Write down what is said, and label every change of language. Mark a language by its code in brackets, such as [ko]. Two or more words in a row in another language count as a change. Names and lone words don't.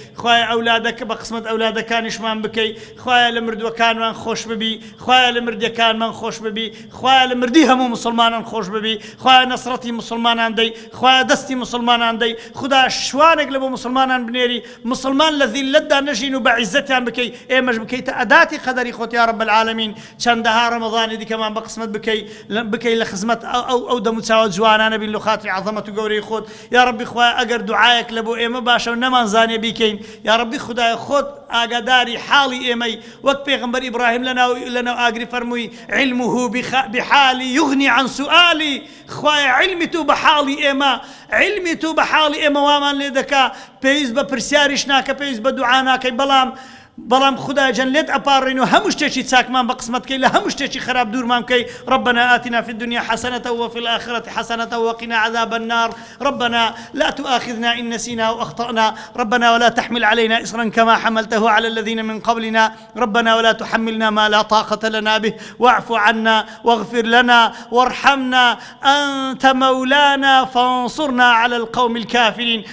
[ckb] خوایە ئەولادەکە بە قسمەت ئەولادەکانیشمان بکەی، خوایە لە مردووەکانمان خۆش ببی، خوایە لە مردیەکانمان خۆش ببی، خوایە لە مردی هەموو مسلمانان خۆش ببی، خوایە نەسرەتی مسلمانان دەی، خوایە دەستی مسلمانان دەی، خدا شوانێک لە بۆ مسلمانان بنێری، مسلمان لە ذیلەتدا نەژین و بە عیزەتیان بکەی، ئێمەش بکەیتە ئەداتی قەدەری خۆت [ar] یا ڕەب العالەمین، [ckb] چەندەها ڕەمەضانی دیکەمان بە قسمەت بکەی، لە، بکەی لە خزمەت ئەو، ئەو، ئەو دەم و چاوە جوانانە بین لە خاتری عەظەمەت و گەورەی خۆت، یا ڕەبی خوایە ئەگەر دوعایەک لە بۆ ئێمە باشە و نەمانزانێ بیکەین، یا ڕەبی خودایە خۆت ئاگاداری حاڵی ئێمەی، وەک پێغەمبەر ئیبراهیم لە ناو، لە ناو ئاگری فەرمووی، [ar] «علمه بخ-، بحالی یغنی عن سؤالی.» [ckb] خوایە علمی تو بە حاڵی ئێمە، علمی تو بە حاڵی ئێمە وامان لێ دەکا، پێویست بە پرسیاریش ناکە، پێویست بە دوعا ناکەی، بەڵام، بەڵام خودای جەن لێت ئەپاڕین و هەموو شتێکی چاکمان بە قسمەت کەی، لە هەموو شتێکی خراپ دوورمان کەی. [ar] ربنا آتنا في الدنيا حسنة وفي الآخرة حسنة وقنا عذاب النار. ربنا لا تؤاخذنا إن نسينا أو أخطأنا. ربنا ولا تحمل علينا إصرا كما حملته على الذين من قبلنا. ربنا ولا تحملنا ما لا طاقة لنا به واعف عنا واغفر لنا وارحمنا أنت مولانا فانصرنا على القوم الكافرين.